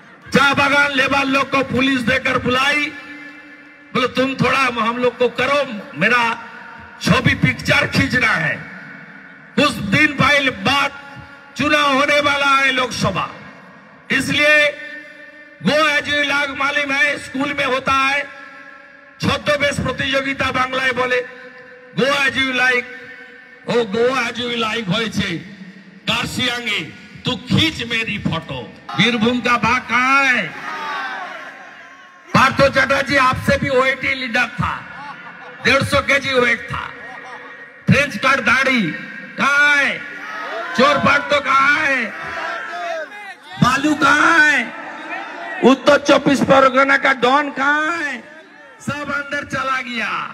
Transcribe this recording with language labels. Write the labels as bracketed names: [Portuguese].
[Hindi] चाय बागान लेबर लोग को पुलिस देकर बुलाई, बोले तुम थोड़ा हम लोग को करो, मेरा छवि पिक्चर खींचना है। कुछ दिन पहले बाद चुनाव होने वाला है लोकसभा, इसलिए गो एज यू लाइक मालूम है, स्कूल में होता है छद्मवेश प्रतियोगिता, [Bangla] बांग्लाয় বলে গো as you like. O go as you like হয়েছে কার্শিয়াঙ্গে, [Hindi] तू खींच मेरी फोटो। बीरभूम का बाघ कहाँ है? पार्थ चैटर्जी आपसे भी ओएटी लीडर था, 150 केजी वेट था, फ्रेंच कट दाढ़ी, कहाँ है? चोर पाट तो कहाँ है? बालू कहाँ है? उत्तर 24 परगना का डॉन कहाँ है? सब अंदर चला गया।